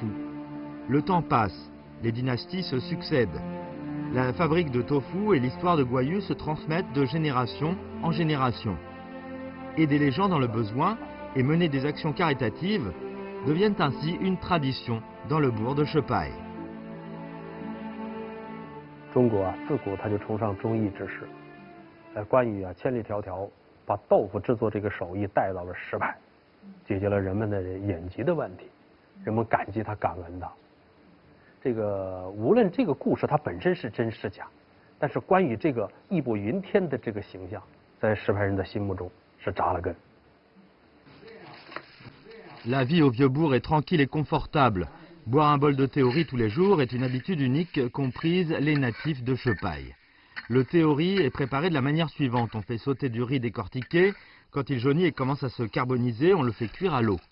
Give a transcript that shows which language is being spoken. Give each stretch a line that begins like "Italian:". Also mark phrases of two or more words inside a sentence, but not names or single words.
French: Le temps passe, les dynasties se succèdent. La fabrique de tofu et l'histoire de Guan Yu se transmettent de génération en génération. Aider les gens dans le besoin et mener des actions caritatives deviennent ainsi une tradition dans le bourg de Chepaille.
Chinese: 中国自古他就崇尚忠义之士，关羽千里迢迢把豆腐制作这个手艺带到了石牌，解决了人们的眼疾的问题，人们感激他，感恩他。这个无论这个故事它本身是真是假，但是关羽这个义薄云天的这个形象，在石牌人的心目中是扎了根。
French: La vie au vieux bourg est tranquille et confortable. Boire un bol de thé au riz tous les jours est une habitude unique qu'ont prise les natifs de Chepaille. Le thé au riz est préparé de la manière suivante. On fait sauter du riz décortiqué. Quand il jaunit et commence à se carboniser, on le fait cuire à l'eau.